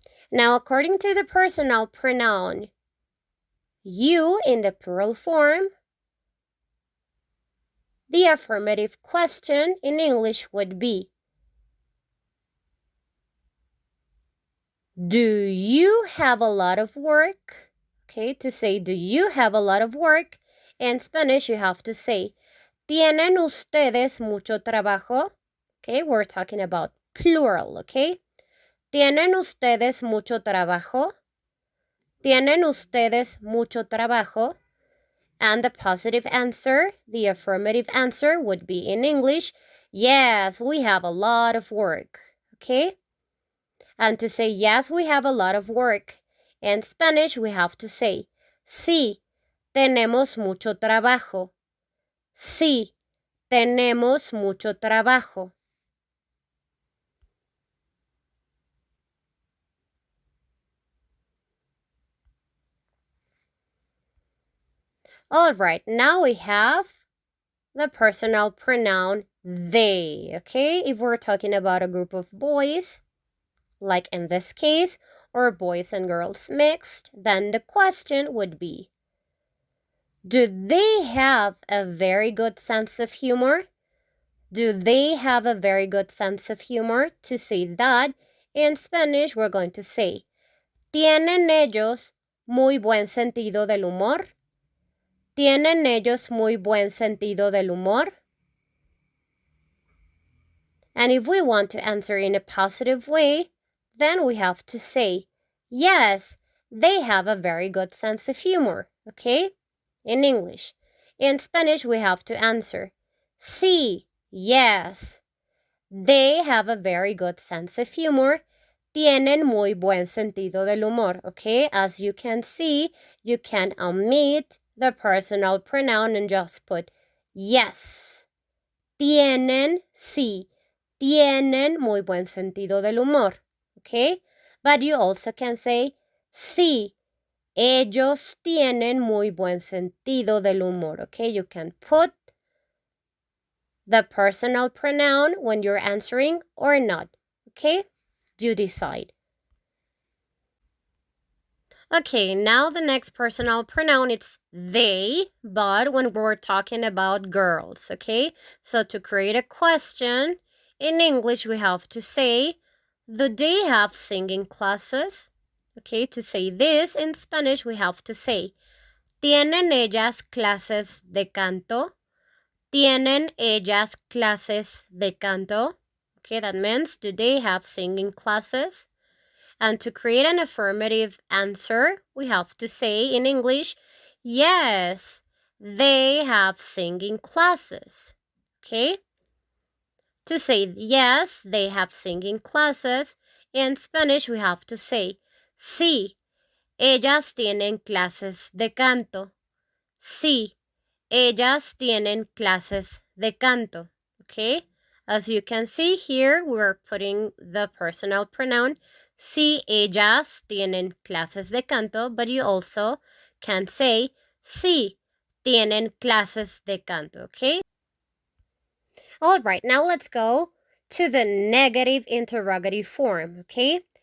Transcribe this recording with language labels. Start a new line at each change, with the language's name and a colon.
English: Now, according to the personal pronoun you in the plural form, the affirmative question in English would be, do you have a lot of work? Okay, to say do you have a lot of work, in Spanish you have to say,
Spanish: ¿tienen ustedes mucho trabajo?
English: Okay, we're talking about plural, okay?
Spanish: ¿Tienen ustedes mucho trabajo? ¿Tienen ustedes mucho trabajo?
English: And the positive answer, the affirmative answer would be in English, yes, we have a lot of work, okay? And to say yes, we have a lot of work, in Spanish we have to say,
Spanish: sí, tenemos mucho trabajo. Sí, tenemos mucho trabajo.
English: All right, now we have the personal pronoun they, okay? If we're talking about a group of boys, like in this case, or boys and girls mixed, then the question would be, do they have a very good sense of humor? Do they have a very good sense of humor? To say that, in Spanish, we're going to say,
Spanish: ¿tienen ellos muy buen sentido del humor? ¿Tienen ellos muy buen sentido del humor?
English: And if we want to answer in a positive way, then we have to say, yes, they have a very good sense of humor, okay? In English. In Spanish, we have to answer,
Spanish: sí,
English: yes. They have a very good sense of humor.
Spanish: Tienen muy buen sentido del humor, okay?
English: As you can see, you can omit the personal pronoun and just put yes.
Spanish: Tienen, sí. Tienen muy buen sentido del humor, okay?
English: But you also can say,
Spanish: sí, ellos tienen muy buen sentido del humor, okay?
English: You can put the personal pronoun when you're answering or not, okay? You decide. Okay, now the next personal pronoun, it's they, but when we're talking about girls, okay? So to create a question, in English we have to say, do they have singing classes? Okay, to say this in Spanish we have to say,
Spanish: ¿tienen ellas clases de canto? ¿Tienen ellas clases de canto?
English: Okay, that means, do they have singing classes? And to create an affirmative answer, we have to say in English, yes, they have singing classes. Okay? To say yes, they have singing classes, in Spanish we have to say,
Spanish: sí, ellas tienen clases de canto. Sí, ellas tienen clases de canto.
English: Okay? As you can see here, we're putting the personal pronoun.
Spanish: Sí, ellas tienen clases de canto,
English: but you also can say,
Spanish: sí, tienen clases de canto. Okay?
English: All right, now let's go to the negative interrogative form. Okay?